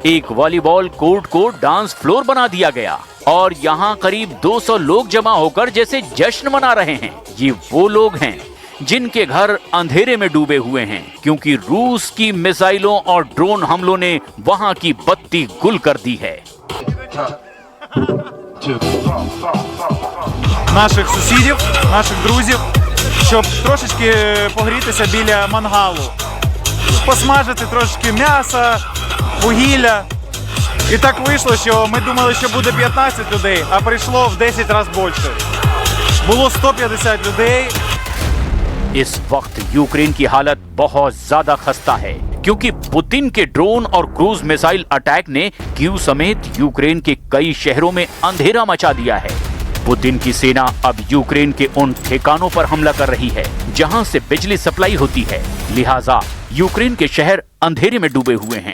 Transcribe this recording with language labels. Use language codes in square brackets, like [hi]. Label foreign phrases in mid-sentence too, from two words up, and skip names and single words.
[hi] एक [en] volleyball court [hi] को [en] dance floor [hi] बना दिया गया और यहाँ करीब 200 लोग जमा होकर जैसे जश्न मना रहे हैं। ये वो लोग हैं जिनके घर अंधेरे में डूबे हुए हैं क्योंकि रूस की मिसाइलों और ड्रोन हमलों ने वहां की बत्ती गुल कर दी है। [uk] Наших сусідів, наших друзів, щоб трошечки погрітися біля мангалу, посмажити трошечки м'яса, вугілля. І так вийшло, що ми думали, що буде 15 людей, а прийшло в 10 разів більше. Було 150 людей. [hi] इस वक्त यूक्रेन की हालत बहुत ज्यादा खस्ता है क्योंकि पुतिन के ड्रोन और [en] cruise missile attack [hi] ने कीव समेत यूक्रेन के कई शहरों में अंधेरा मचा दिया है। पुतिन की सेना अब यूक्रेन के उन ठिकानों पर हमला कर रही है जहां से बिजली सप्लाई होती है, लिहाजा यूक्रेन के शहर अंधेरे में डूबे हुए हैं।